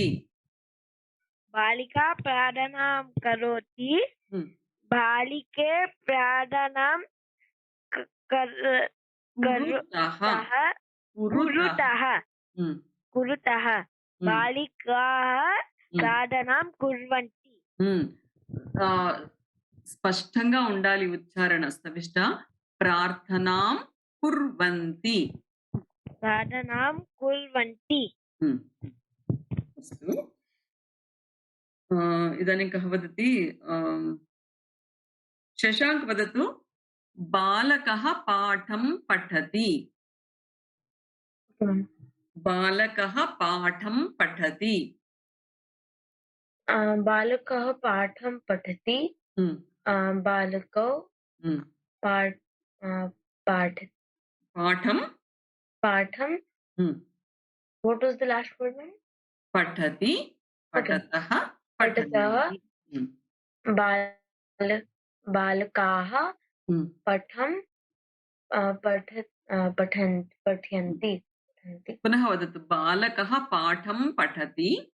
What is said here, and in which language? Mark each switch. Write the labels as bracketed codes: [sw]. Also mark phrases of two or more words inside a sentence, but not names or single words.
[sa] बालिका प्रार्थनां करोति बालिके प्रार्थनां कुरुतः बालिकाः प्रार्थनां कुर्वन्ति [te] స్పష్టంగా ఉండాలి ఉచ్చారణ [sa] స్తవిష్ట ప్రార్థనాం కుర్వంతి अस्तु इदानीं कः वदति शशाङ्क वदतु बालकः पाठं पठति बालकः पाठं पठति बालकः पाठं पठति बालकौ पाठं [en] what was the last word man? [sa] पठति पठतः बालकाः पठन्ति पुनः वदतु बालकः पाठं पठति